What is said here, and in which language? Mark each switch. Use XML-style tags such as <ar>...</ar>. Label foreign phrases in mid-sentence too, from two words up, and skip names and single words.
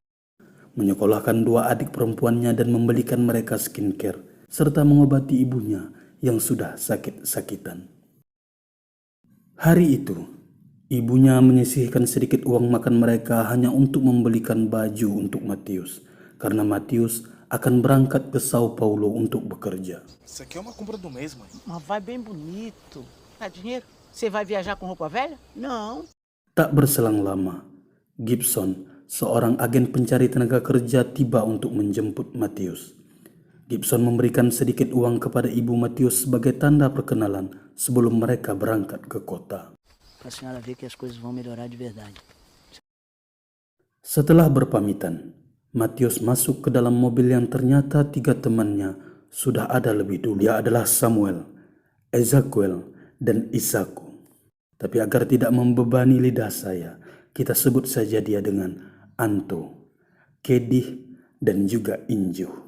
<id>Menyekolahkan 2 adik perempuannya dan membelikan mereka skincare, serta mengobati ibunya yang sudah sakit-sakitan. Hari itu, ibunya menyisihkan sedikit uang makan mereka hanya untuk membelikan baju untuk Matius, karena Matius akan berangkat ke Sao Paulo untuk bekerja.</id> <pt>Isso aqui é uma compra do mês, mãe. Mas vai bem bonito. Dá dinheiro? Você vai viajar com roupa velha? Não.</pt> <id>Tak berselang lama, Gibson, seorang agen pencari tenaga kerja, tiba untuk menjemput Matius. Gibson memberikan sedikit uang kepada ibu Matius sebagai tanda perkenalan sebelum mereka berangkat ke kota.</id> <pt>Pra senhora ver que as coisas vão melhorar de verdade.</pt> <id>Setelah berpamitan, Matius masuk ke dalam mobil yang ternyata 3 temannya sudah ada lebih dulu. Dia adalah Samuel, Ezekiel, dan Isaku. Tapi agar tidak membebani lidah saya, kita sebut saja dia dengan Anto, Kedih, dan juga Inju.</id>